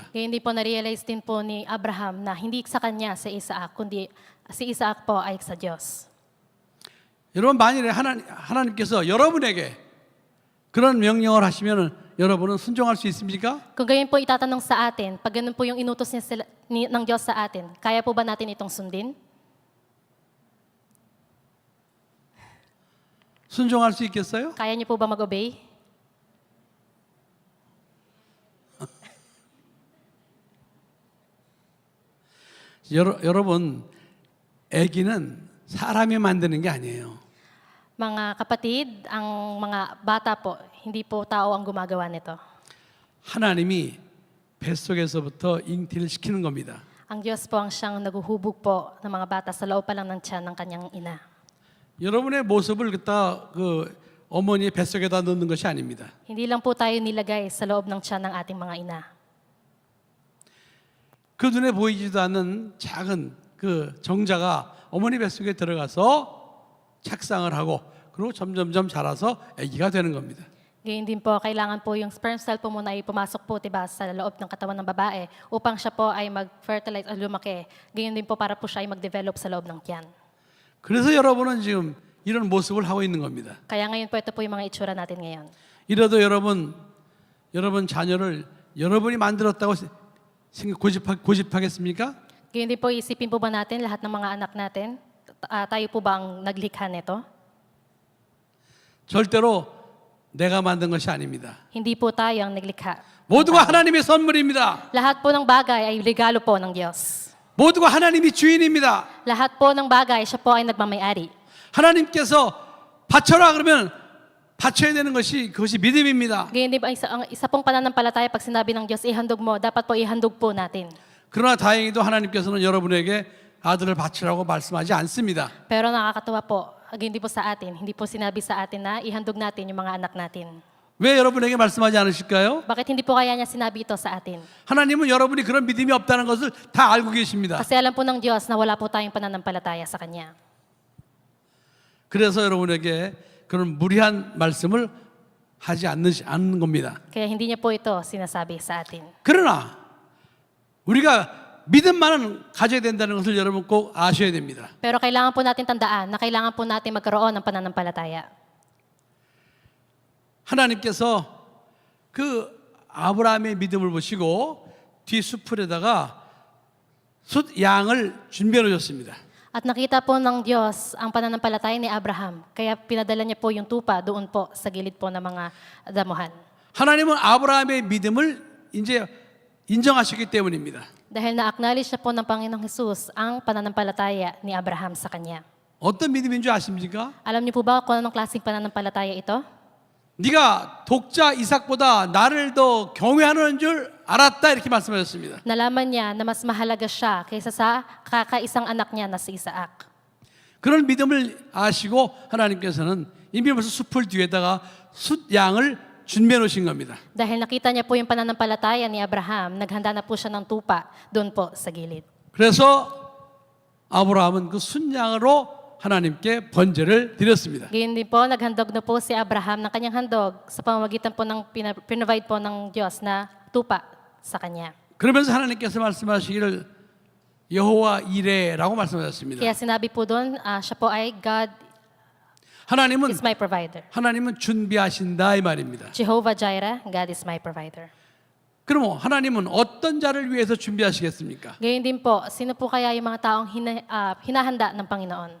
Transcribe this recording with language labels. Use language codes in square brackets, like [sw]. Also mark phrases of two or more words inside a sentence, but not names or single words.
[tl] Kaya hindi po na-realize din po ni Abraham na hindi sa kanya si Isaac, kundi si Isaac po ay sa Diyos. [ko] 여러분 만일에 하나님께서 여러분에게 그런 명령을 하시면 여러분은 순종할 수 있습니까? [tl] Kung gayon po itatanong sa atin, pag ganun po yung inutos ng Diyos sa atin, kaya po ba natin itong sundin? [ko] 순종할 수 있겠어요? [tl] Kaya niyo po ba mag-obey? [ko] 여러분, 아기는 사람이 만드는 게 아니에요. [tl] Mga kapatid, ang mga bata po, hindi po tao ang gumagawa nito. [ko] 하나님이 뱃속에서부터 잉태를 시키는 겁니다. [tl] Ang Diyos po ang siyang naguhubog po ng mga bata sa loob pa lang ng tiyan ng kanyang ina. [ko] 여러분의 모습을 갖다 그 어머니의 뱃속에다 넣는 것이 아닙니다. [tl] Hindi lang po tayo nilagay sa loob ng tiyan ng ating mga ina. [ko] 그 눈에 보이지도 않는 작은 그 정자가 어머니 뱃속에 들어가서 착상을 하고 그리고 점점점 자라서 아기가 되는 겁니다. [tl] Gayun din po, kailangan po yung [en] sperm cell [tl] po muna ay pumasok po diba, sa loob ng katawan ng babae upang siya po ay mag-fertilize at lumaki. Gayun din po para po siya ay mag-develop sa loob ng tiyan. [ko] 그래서 여러분은 지금 이런 모습을 하고 있는 겁니다. [tl] Kaya ngayon po ito po yung mga itsura natin ngayon. [ko] 이래도 여러분 자녀를 여러분이 만들었다고 고집하겠습니까? [tl] Gayun din po, isipin po ba natin lahat ng mga anak natin? Tayo po ba ang naglikha nito? [ko] 절대로 내가 만든 것이 아닙니다. [tl] Hindi po tayo ang naglikha. [ko] 모두가 하나님의 선물입니다. [tl] Lahat po ng bagay ay regalo po ng Diyos. [ko] 모두가 하나님이 주인입니다. [tl] Lahat po ng bagay, siya po ay nagmamayari. [ko] 하나님께서 바쳐라 그러면 바쳐야 되는 것이 그것이 믿음입니다. [tl] Ganyan din ba, ang isa pong pananampalataya pag sinabi ng Diyos, ihandog mo, dapat po ihandog po natin. [ko] 그러나 다행히도 하나님께서는 여러분에게 아들을 바치라고 말씀하지 않습니다. [tl] Pero nakakatuwa po, hindi po sa atin, hindi po sinabi sa atin na ihandog natin yung mga anak natin. [ko] 왜 여러분에게 말씀하지 않으실까요? [tl] Bakit hindi po kaya niya sinabi ito sa atin? [ko] 하나님은 여러분이 그런 믿음이 없다는 것을 다 알고 계십니다. [tl] Kasi alam po ng Diyos na wala po tayong pananampalataya sa Kanya. [ko] 그래서 여러분에게 그런 무리한 말씀을 하지 않는 겁니다. [tl] Kaya hindi niya po ito sinasabi sa atin. [ko] 그러나 우리가 믿음만은 가져야 된다는 것을 여러분 꼭 아셔야 됩니다. [tl] Pero kailangan po natin tandaan na kailangan po natin magkaroon ng pananampalataya. [ko] 하나님께서 그 아브라함의 믿음을 보시고 뒤 수풀에다가 숫 양을 준비해 놓으셨습니다. [tl] At nakita po ng Diyos ang pananampalataya ni Abraham. Kaya pinadala niya po yung tupa doon po sa gilid po ng mga damuhan. [ko] 하나님은 아브라함의 믿음을 이제 인정하셨기 때문입니다. [tl] Dahil na-acknowledge na po ng Panginoong Jesus ang pananampalataya ni Abraham sa kanya. [ko] 어떤 믿음인 줄 아십니까? [tl] Alam niyo po ba kung anong klaseng pananampalataya ito? [ko] 네가 독자 이삭보다 나를 더 경외하는 줄 알았다 이렇게 말씀하셨습니다. [tl] Nalaman niya na mas mahalaga siya kaysa sa kakaisang anak niya na si Isaac. [ko] 그런 믿음을 아시고 하나님께서는 이미 벌써 숲을 뒤에다가 숫 양을 준비해 놓으신 겁니다. [tl] Dahil nakita niya po yung pananampalataya ni Abraham, naghanda na po siya ng tupa doon po sa gilid. [ko] 그래서 아브라함은 그 순양으로 하나님께 번제를 드렸습니다. [tl] Gayun din po, naghandog na po si Abraham ng kanyang handog sa pamamagitan po ng pinrovide po ng Diyos na tupa sa kanya. [ko] 그러면서 하나님께서 말씀하시기를 여호와 이레라고 말씀하셨습니다. [tl] Kaya sinabi po doon, siya po ay God [ko] 하나님은 [en] is my provider. [ko] 준비하신다 이 말입니다. [en] Jehovah Jireh, God is my provider. [ko] 그럼 하나님은 어떤 자를 위해서 준비하시겠습니까? [tl] Gayon din po, sino po kaya yung mga taong hinahanda ng Panginoon?